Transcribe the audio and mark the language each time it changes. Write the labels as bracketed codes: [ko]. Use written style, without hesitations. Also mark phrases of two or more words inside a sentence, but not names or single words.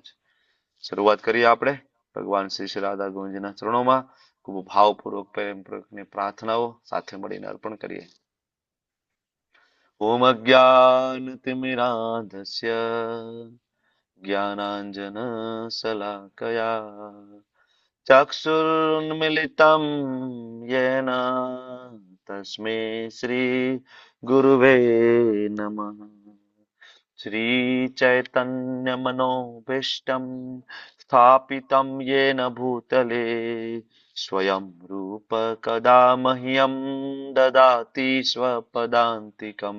[gu] શરૂઆત કરીએ આપણે ભગવાન શ્રી શ્રી રાધા ગોવિંદજીના ચરણોમાં ખૂબ ભાવપૂર્વક પ્રેમપૂર્વકની પ્રાર્થનાઓ સાથે મળીને અર્પણ કરીએ. [sa] ઓમ અજ્ઞાનતિમિરાંધસ્ય જ્ઞાનાંજન શલાકયા ચક્ષુર્મિલિतं येन तस्मै श्री गुरुवे नमः. श्री चैतन्य मनोभीष्टं स्थापितं येन भूतले स्वयं रूप कदा मह्यं ददाति स्वपदान्तिकम्.